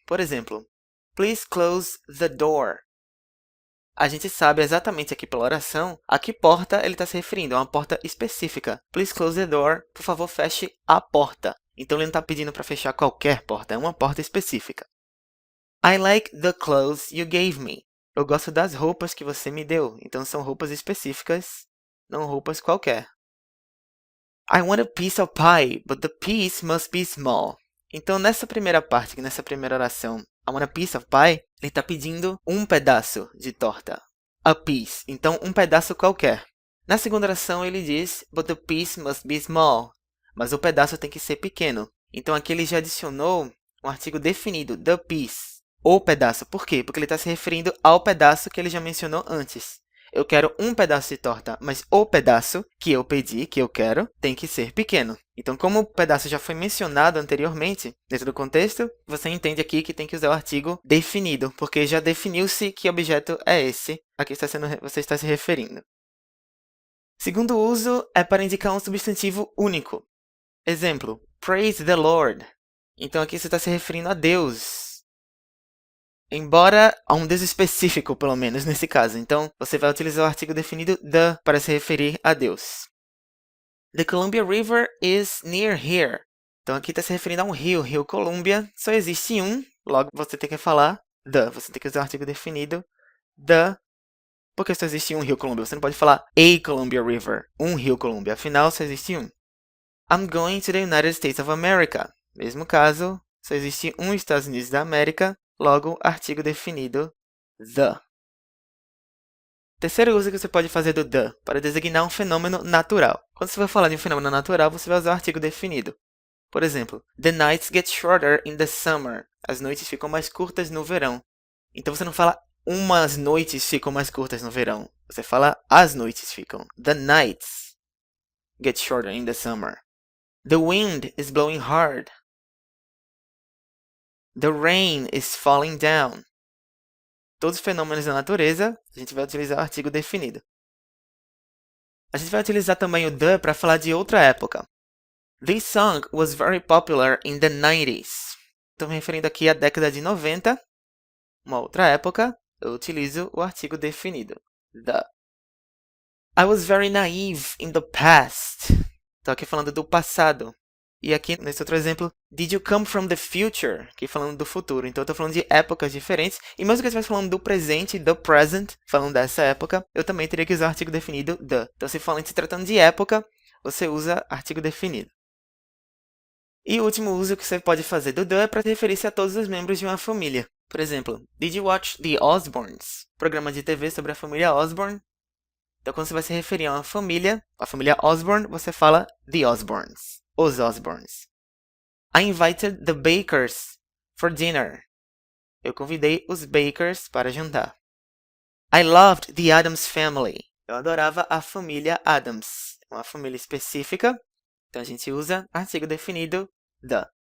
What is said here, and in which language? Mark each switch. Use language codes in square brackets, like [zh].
[pt] Por exemplo, [en] please close the door. [pt] A gente sabe exatamente aqui pela oração a que porta ele está se referindo, é uma porta específica. [en] Please close the door, [pt] por favor feche a porta. Então ele não está pedindo para fechar qualquer porta, é uma porta específica. [en] I like the clothes you gave me. [pt] Eu gosto das roupas que você me deu, então são roupas específicas, não roupas qualquer. [en] I want a piece of pie, but the piece must be small. [pt] Então nessa primeira parte, nessa primeira oração, [en] I want a piece of pie, [pt] ele está pedindo um pedaço de torta. A piece, então um pedaço qualquer. Na segunda oração ele diz, [en] but the piece must be small. [pt] Mas o pedaço tem que ser pequeno. Então aqui ele já adicionou um artigo definido, [en] the piece. [pt] O pedaço. Por quê? Porque ele está se referindo ao pedaço que ele já mencionou antes. Eu quero um pedaço de torta, mas o pedaço que eu pedi, que eu quero, tem que ser pequeno. Então, como o pedaço já foi mencionado anteriormente, dentro do contexto, você entende aqui que tem que usar o artigo definido, porque já definiu-se que objeto é esse a que você está se referindo. Segundo uso é para indicar um substantivo único. Exemplo, [en] praise the Lord. [pt] Então, aqui você está se referindo a Deus. Embora a um Deus específico, pelo menos, nesse caso. Então, você vai utilizar o artigo definido the para se referir a Deus. [en] The Columbia River is near here. [pt] Então, aqui está se referindo a um rio, Rio Columbia. Só existe um, logo você tem que falar the. Você tem que usar o artigo definido the, porque só existe um Rio Columbia. Você não pode falar [en] a Columbia River, [pt] um Rio Columbia. Afinal, só existe um. [en] I'm going to the United States of America. [pt] Mesmo caso, só existe um Estados Unidos da América. Logo, artigo definido, the. Terceiro uso que você pode fazer do the, para designar um fenômeno natural. Quando você for falar de um fenômeno natural, você vai usar o artigo definido. Por exemplo, [en] the nights get shorter in the summer. [pt] As noites ficam mais curtas no verão. Então você não fala umas noites ficam mais curtas no verão. Você fala as noites ficam. [en] The nights get shorter in the summer. The wind is blowing hard. The rain is falling down. [pt] Todos os fenômenos da natureza, a gente vai utilizar o artigo definido. A gente vai utilizar também o the para falar de outra época. [en] This song was very popular in the 90s. [pt] Estou me referindo aqui à década de 90, uma outra época, eu utilizo o artigo definido, the. [en] I was very naive in the past. [pt] Estou aqui falando do passado. E aqui, nesse outro exemplo, [en] did you come from the future? [pt] Aqui falando do futuro. Então, eu estou falando de épocas diferentes. E mesmo que eu estivesse falando do presente, [en] the present, [pt] falando dessa época, eu também teria que usar o artigo definido, the. Então, se tratando de época, você usa artigo definido. E o último uso que você pode fazer do the é para referir-se a todos os membros de uma família. Por exemplo, [en] did you watch The Osbournes? [pt] Programa de TV sobre a família Osbourne. Então, quando você vai se referir a família Osbourne, você fala The Osbournes. Os Osbournes. [en] I invited the Bakers for dinner. [pt] Eu convidei os Bakers para jantar. [en] I loved the Addams family. [pt] Eu adorava a família Addams. É uma família específica. Então a gente usa artigo definido the.